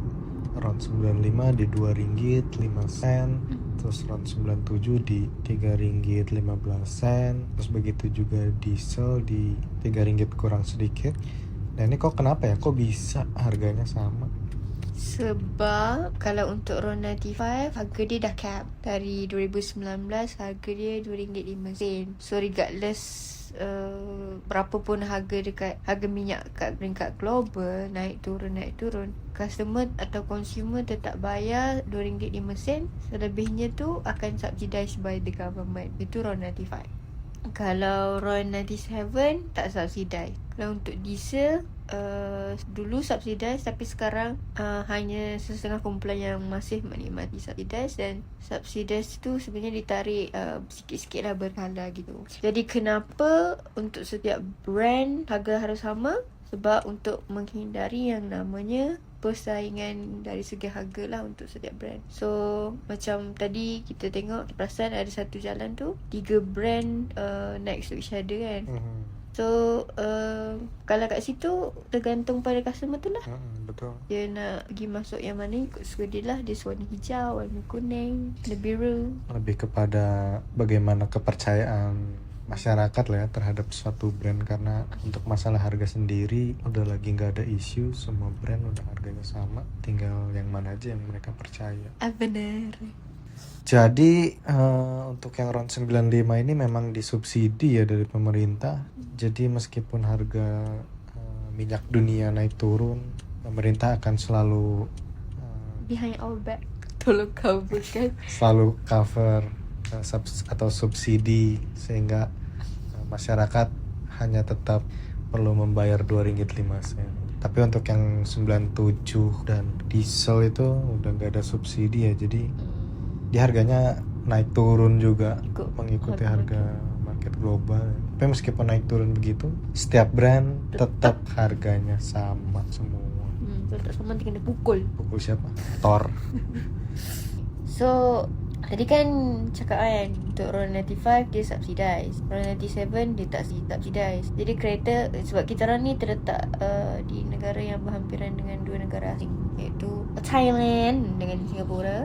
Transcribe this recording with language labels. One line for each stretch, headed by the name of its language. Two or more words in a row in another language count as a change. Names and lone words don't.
Indonesian: Round 95 di Rp2.05, terus round 97 di Rp3.15, terus begitu juga diesel di Rp3 kurang sedikit. Nah ini kok kenapa ya, kok bisa harganya sama?
Malay: Sebab kalau untuk RON 95 harga dia dah cap. Dari 2019 harga dia RM2.05.
English: So regardless
Malay: berapa pun harga dekat harga minyak kat peringkat global naik turun, customer atau consumer tetap bayar RM2.05. Selebihnya tu akan
English: subsidized by the government.
Malay: Itu RON 95. Kalau RON 97 tak subsidized. Kalau untuk diesel dulu subsidized, tapi sekarang hanya setengah kumpulan yang masih menikmati subsidized, dan subsidized tu sebenarnya ditarik sikit-sikit lah, berkala gitu.
Indonesian: Jadi kenapa untuk setiap brand harga harus sama? Sebab untuk menghindari yang namanya persaingan dari segi harga lah untuk setiap brand.
Malay: So macam tadi kita tengok, perasan ada satu jalan tu 3 brand
English: next to each other
Malay: kan. So kalau kat situ tergantung pada customer tu lah. Betul. Dia nak pergi masuk yang mana, ikut suka dia lah. Dia warna hijau, warna kuning, warna biru.
Indonesian: Lebih kepada bagaimana kepercayaan masyarakat lah ya terhadap suatu brand, karena untuk masalah harga sendiri udah lagi nggak ada isu, semua brand udah harganya sama, tinggal yang mana aja yang mereka percaya. Benar. Jadi untuk yang RON 95 ini memang disubsidi ya dari pemerintah. Jadi meskipun harga minyak dunia naik turun, pemerintah akan selalu
English: behind our back,
Indonesian: tolong cover kan. Selalu cover atau subsidi, sehingga masyarakat hanya tetap perlu membayar Rp2.05. Tapi untuk yang 97 dan diesel itu udah nggak ada subsidi ya, jadi dia harganya naik turun juga mengikuti harga market global. Tapi meskipun naik turun begitu, setiap brand tetap harganya sama semua.
Malay: Tetap sama, kena pukul. Pukul siapa? Thor. So tadi kan cakap kan untuk RON 95 dia subsidized, RON 97 dia tak subsidized. Jadi kereta, sebab kita orang ni terletak di negara yang berhampiran dengan 2 negara asing, iaitu Thailand dengan Singapura.